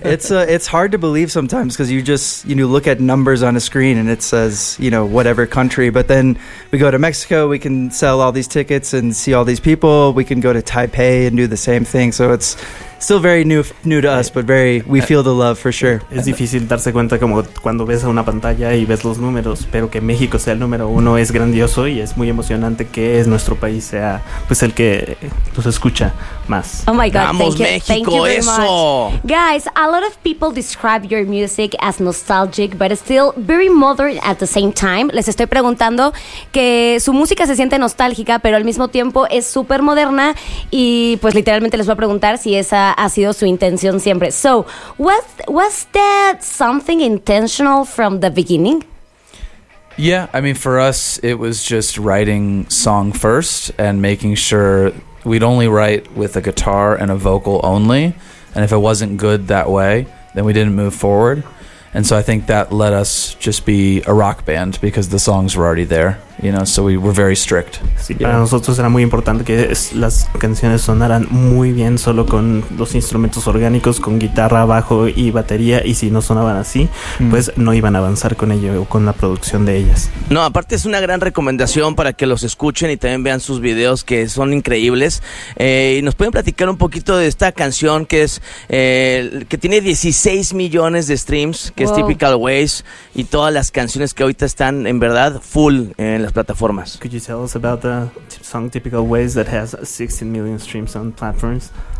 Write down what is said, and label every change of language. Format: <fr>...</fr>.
<en>it's hard to believe sometimes because you just, you know, look at numbers on a screen and it says, you know, whatever country. But then we go to Mexico, we can sell all these tickets and see all these people. We can go to Taipei and do the same thing. So it's still very new to us, but very, we feel the love for sure.</en> <es>Es difícil darse cuenta como cuando ves a una pantalla y ves los números, pero que México sea el número uno es grandioso y es muy emocionante que es nuestro país sea pues el que nos escucha más.</es> <en>Oh my God,</en> <es>vamos,</es> <en>thank</en> <es>México,</es> <en>you. Thank you very</en> <es>eso.</es> <en>Much. Guys, a lot of people describe your music as nostalgic, but still very modern at the same time.</en> <es>Les estoy preguntando que su música se siente nostálgica, pero al mismo tiempo es súper moderna y pues literalmente les voy a preguntar si esa ha sido su intención siempre.</es> <en>So, was that something intentional from the beginning? Yeah, I mean, for us, it was just writing song first and making sure we'd only write with a guitar and a vocal only. And if it wasn't good that way, then we didn't move forward. And so I think that let us just be a rock band because the songs were already there, you know, so we were very strict.</en> <es>Sí, para nosotros era muy importante que las canciones sonaran muy bien solo con los instrumentos orgánicos, con guitarra, bajo y batería, y si no sonaban así, pues no iban a avanzar con ello o con la producción de ellas. No, aparte es una gran recomendación para que los escuchen y también vean sus videos que son increíbles. Y nos pueden platicar un poquito de esta canción que es que tiene 16 millones de streams, que es Typical Ways, y todas las canciones que ahorita están en verdad full en las plataformas.</es> <en>Could you tell us about the song Typical Ways that has 16 million streams on platforms?</en>